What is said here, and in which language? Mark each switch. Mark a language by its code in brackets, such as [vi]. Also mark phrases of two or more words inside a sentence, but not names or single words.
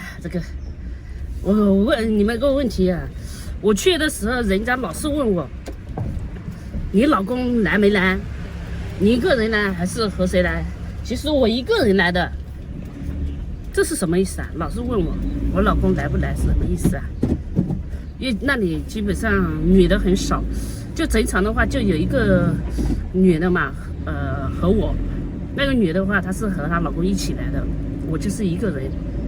[zh] 這個，我問你們個問題啊，我去的時候，人家老是問我，你老公來沒來？你一個人來還是和誰來？其實我一個人來的，這是什麼意思啊？老是問我老公來不來是什麼意思啊？因為那裡基本上女的很少，就整場的話就有一個女的嘛，和我。那個女的話，她是和她老公一起來的，我就是一個人。